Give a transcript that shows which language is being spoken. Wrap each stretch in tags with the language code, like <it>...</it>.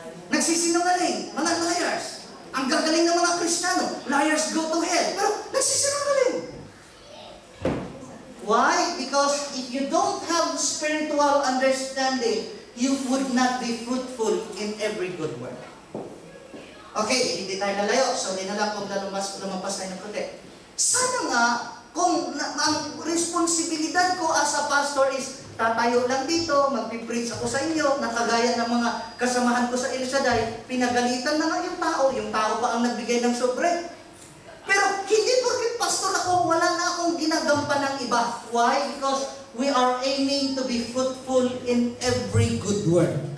<tl>Nagsisinungaling, mga liars. Ang gagaling ng mga Kristiyano,</tl> <en>liars go to hell.</en> <tl>Pero nagsisinungaling.</tl> <en>Why? Because if you don't have spiritual understanding, you would not be fruitful in every good work.</en> <tl>Okay, hindi tayo nalayo. Sorry na lang kung lumampas tayo ng konti. Sana nga, kung ang responsibilidad ko as a pastor is tatayo lang dito, magpipreach ako sa inyo, nakagaya ng mga kasamahan ko sa El Shaddai, pinagalitan na nga yung tao pa ang nagbigay ng sobre. Pero hindi porket pastor ako, wala na akong ginagampan ng iba.</tl> <en>Why? Because we are aiming to be fruitful in every good work.</en>